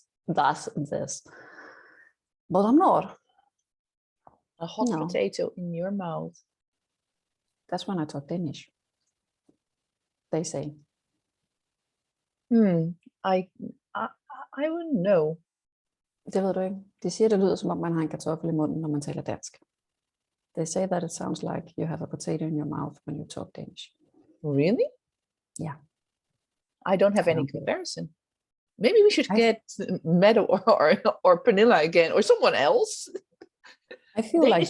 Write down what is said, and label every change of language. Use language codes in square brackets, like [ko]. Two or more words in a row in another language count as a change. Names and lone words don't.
[en] That's this. But I'm not. A hot No. potato in your mouth. That's when I talk Danish. They say. I wouldn't know. [da] Det ved du ikke. De siger, det lyder som om man har en kartoffel i munden, når man taler dansk. [en] They say that it sounds like you have a potato in your mouth when you talk Danish. Really? Yeah. I don't have any comparison. Maybe we should get Meadow or Pernilla again, or someone else. I feel Danish